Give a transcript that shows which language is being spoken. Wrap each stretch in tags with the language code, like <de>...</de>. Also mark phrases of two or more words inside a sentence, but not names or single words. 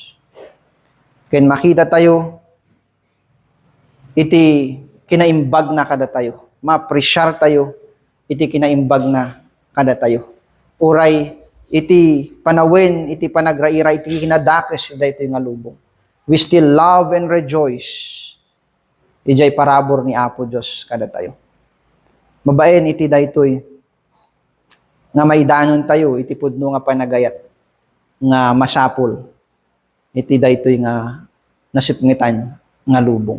<ilo>Ken makita tayo iti kinaimbag na kada tayo. Ma-appreciate tayo iti kinaimbag na kada tayo. Uray iti panawin, iti panagraira, iti kinadakes daytoy nga lubong.</ilo> <en>We still love and rejoice.</en> <ilo>Ijay parabor ni Apo Dios kada tayo. Mabaen iti daytoy nga maidanon tayo iti pudno nga panagayat nga masapol. Iti daytoy nga nasipngitan nga lubong.</ilo>